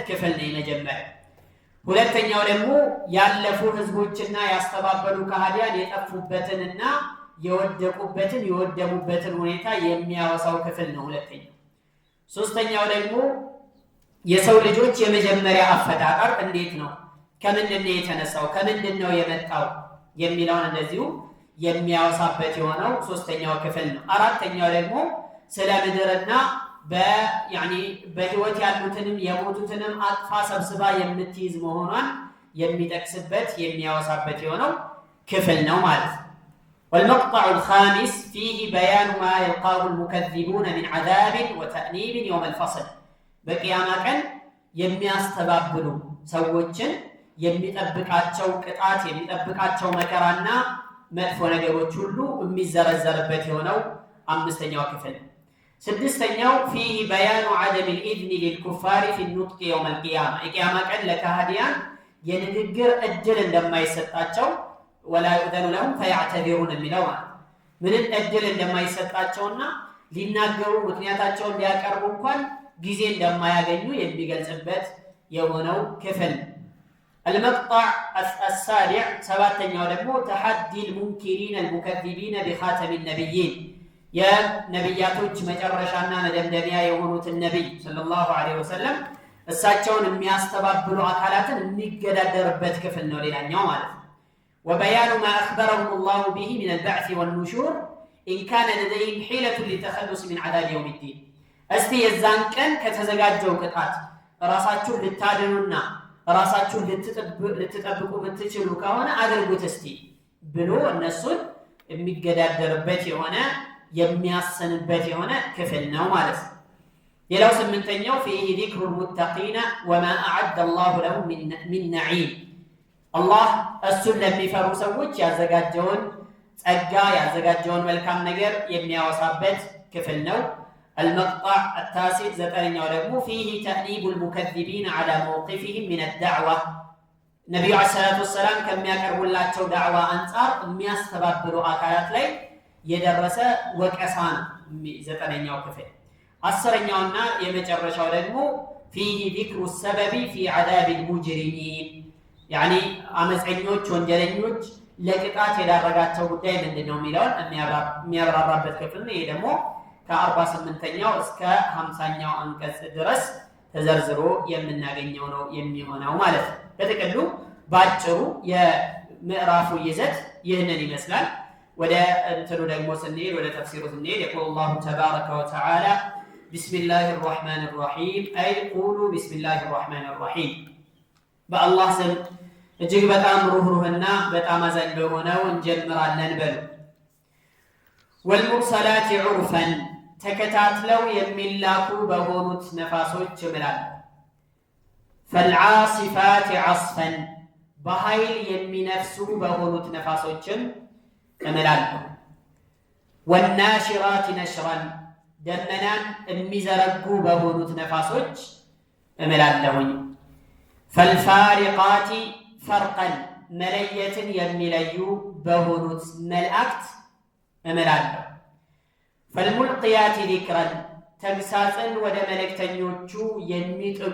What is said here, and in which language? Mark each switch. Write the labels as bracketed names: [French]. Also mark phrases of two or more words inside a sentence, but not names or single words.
[Amharic] ክፍል ነው የመጀመሪያው። ሁለተኛው ደግሞ ያለፉ ህዝቦችና ያስተባበሉ ከሃዲያን የጠፉበትንና የወደቁበትን የወደሙበትን ሁኔታ የሚያወሳው ክፍል ነው ሁለተኛው። ሶስተኛው ደግሞ የሰው ልጆች የመጀመሪያ አፈጣጠር እንዴት ነው፣ ከምንድን ነው የተነሳው፣ ከምንድን ነው የመጣው የሚለውን እንደዚሁ የሚያወሳበት የሆነው ሶስተኛው ክፍል ነው። አራተኛው ደግሞ ስለ ምድርና በህይወት ያሉትንም የሞቱትንም አቅፋ ሰብስባ የምትይዝ መሆኗን የሚጠቅስበት የሚያወሳበት የሆነው ክፍል ነው ማለት ነው። [Arabic] والمقطع الخامس فيه بيان ما يلقاه المكذبون من عذاب وتأنيب يوم الفصل [Amharic] በቂያማ ቀን የሚያስተባብሉ ሰዎችን የሚጠብቃቸው ቅጣት የሚጠብቃቸው መከራና መጥፎ ነገሮች ሁሉ የሚዘረዘርበት የሆነው አምስተኛው ክፍል። ስድስተኛው [Arabic] فيه بيان عدم الإذن للكفار في النطق يوم القيامة [Amharic] የቂያማ ቀን ለካህዲያን የንግግር እድል እንደማይሰጣቸው [Arabic] ولا يؤذن لهم فيعتذرون [Amharic] የሚለው ምንም እድል እንደማይሰጣቸውና ሊናገሩ ምክንያታቸውን ሊያቀርቡ እንኳን ጊዜ እንደማያገኙ የሚገልጽበት የሆነው ክፍል። [Arabic] المقطع السابع [Amharic] سبعتኛው ደግሞ [Arabic] تحدي المنكرين المكذبين بخاتم النبيين [Amharic] የነብያቶች መጨረሻና መደምደሚያ የሆኑት ነብይ [Arabic] صلى الله عليه وسلم [Amharic] እሳቸውን የሚያስተባብሉ አካላትን የሚገዳደርበት ክፍል ነው ሌላኛው ማለት ነው። [Arabic] وبيان ما أخبرهم الله به من البعث والنشور إن كان لديهم حيلة للتخلص من عذاب يوم الدين [Amharic] እስቲ የዛን ቀን ከተዘጋጀው ቅጣት ራሳችሁን ልታድኑና ራሳችሁን ልትጠብቁ የምትችሉ ከሆነ አድርጉት እስቲ ብሎ እነሱን የሚገዳደርበት የሆነ የሚያሰንበት የሆነ ክፍል ነው ማለት ነው። ሌላው ስምንተኛው [Arabic] فيه ذكر المتقين وما أعد الله لهم من نعيم [Amharic] አላህ እሱን ለሚፈሩ ሰዎች ያዘጋጀውን ጸጋ ያዘጋጀውን መልካም ነገር የሚያወሳበት ክፍል ነው። [Arabic] المقطع التاسع [Amharic] ዘጠነኛው ደግሞ [Arabic] فيه تأنيب المكذبين على موقفهم من الدعوة [Amharic] ነብዩ [Arabic] عليه الصلاة والسلام [Amharic] ከሚያቀርቡላቸው ዳዕዋ አንፃር የሚያስተባብሩ አካላት ላይ የደረሰ ወቀሳ ነው ዘጠነኛው ክፍል። አስረኛውና የመጨረሻው ደግሞ [Arabic] فيه ذكر السبب في عذاب المجرمين [Amharic] አመፀኞች ወንጀለኞች ለቅጣት የዳረጋቸው ጉዳይ ምንድነው የሚለውን የሚያብራራበት ክፍል ነው። ይሄ ደግሞ ከ48ኛው እስከ 50ኛው አንቀጽ ድረስ ተዘርዝሮ የምናገኘው ነው የሚሆነው ማለት ነው። በጥቅሉ ባጭሩ የምዕራፉ ይዘት ይህንን ይመስላል። ወደ እንትኑ ደግሞ ስንሄድ ወደ ተፍሲሩ ስንሄድ [Arabic] يقول الله تبارك وتعالى بسم الله الرحمن الرحيم أي قولوا بسم الله الرحمن الرحيم [Amharic] በአላህ ስም እጅግ በጣም ሩህሩህና በጣም አዛኝ በሆነው እንጀምራለን በሉ። [Arabic] والمرسلات عرفا [Amharic] ተከታትለው የሚላኩ በሆኑት ነፋሶች እምላለሁ። [Arabic] فالعاصفات عصفا [Amharic] በኃይል የሚነፍሱ በሆኑት ነፋሶችም እምላለሁ። [Arabic] والناشرات نشرا [Amharic] ደመናን የሚዘረጉ በሆኑት ነፋሶች እምላለሁኝ። [Arabic] فالفارقات فرقا [Amharic] መለየትን የሚለዩ በሆኑት መላእክት እምላለሁ። [Arabic] فالملقيات ذكرا [Amharic] ተግሳጽን ወደ መልእክተኞቹ የሚጥሉ